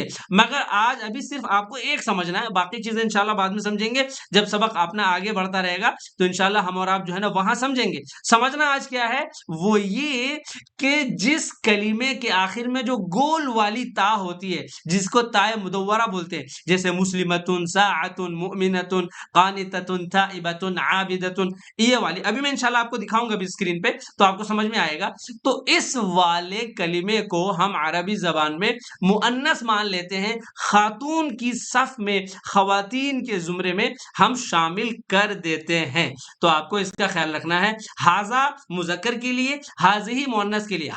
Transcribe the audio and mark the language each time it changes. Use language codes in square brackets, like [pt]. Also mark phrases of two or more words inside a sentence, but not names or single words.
[ur] مگر آج ابھی صرف آپ کو ایک سمجھنا ہے، باقی چیزیں انشاءاللہ بعد میں سمجھیں گے. جب سبق اپنا آگے بڑھتا رہے گا تو انشاءاللہ ہم اور آپ جو ہے نا وہاں سمجھیں گے. سمجھنا آج کیا ہے، وہ یہ کہ جس کلمے کے آخر آخر میں جو گول والی تا ہوتی ہے جس کو تائے مدورہ بولتے ہیں، جیسے [ar] مسلمتن، ساعتن، مؤمنتن، قانتتن، تائبتن، عابدتن، [ur] یہ والی ابھی میں انشاءاللہ آپ کو دکھاؤں گا بھی اسکرین پہ تو آپ کو سمجھ میں آئے گا. تو اس والے کلمے کو ہم عربی زبان میں مؤنث مان لیتے ہیں، خاتون کی صف میں، خواتین کے زمرے میں ہم شامل کر دیتے ہیں. تو آپ کو اس کا خیال رکھنا ہے. ہاذا مذکر کے لیے، ہاذہی مؤنث کے لیے.